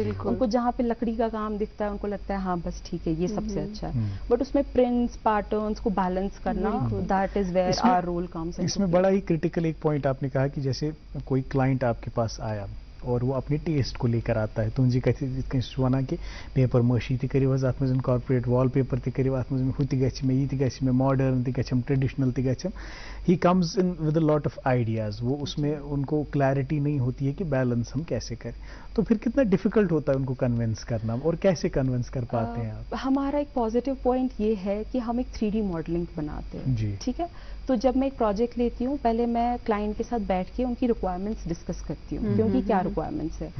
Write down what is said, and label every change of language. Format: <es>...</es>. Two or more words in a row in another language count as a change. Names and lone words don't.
<ur>ان کو جہاں پہ لکڑی کا کام دکھتا ہے, ان کو لگتا ہے ہاں بس ٹھیک ہے, یہ سب سے اچھا ہے. بٹ اس میں پرنٹس, پیٹرنس کو بیلنس کرنا,</ur> <en>that's where our role comes.</en> <ur>اس میں بڑا ہی کرٹیکل ایک پوائنٹ آپ نے کہا کہ جیسے کوئی کلائنٹ آپ کے پاس آیا اور وہ اپنے ٹیسٹ کو لے کر آتا ہے, تم جی کہتے</ur> <ks>ونان کہ پیپر ماشی تہ کریو حظ ات مز انکارپوریٹ, وال پیپر تہ کریو ات مز, ہُہ تہ گژھِ مےٚ, یہ تہ گژھِ مےٚ, ماڈرن تہ گژھم, ٹریڈیشنل تہ گژھم.</ks> <en>he comes in with a lot of ideas.</en> <ur>وہ اس میں ان کو کلیئرٹی نہیں ہوتی ہے کہ بیلنس ہم کیسے کریں. تو پھر کتنا ڈیفیکلٹ ہوتا ہے ان کو کنونس کرنا, اور کیسے کنونس کر پاتے ہیں آپ؟ ہمارا ایک پازیٹیو پوائنٹ یہ ہے کہ ہم ایک 3D ماڈلنگ بناتے ہیں. جی, ٹھیک ہے. تو جب میں ایک پروجیکٹ لیتی ہوں, پہلے میں کلائنٹ کے ساتھ بیٹھ کے ان کی ریکوائرمنٹس ڈسکس کرتی ہوں, کیونکہ کیا ریکوائرمنٹس ہے.</ur>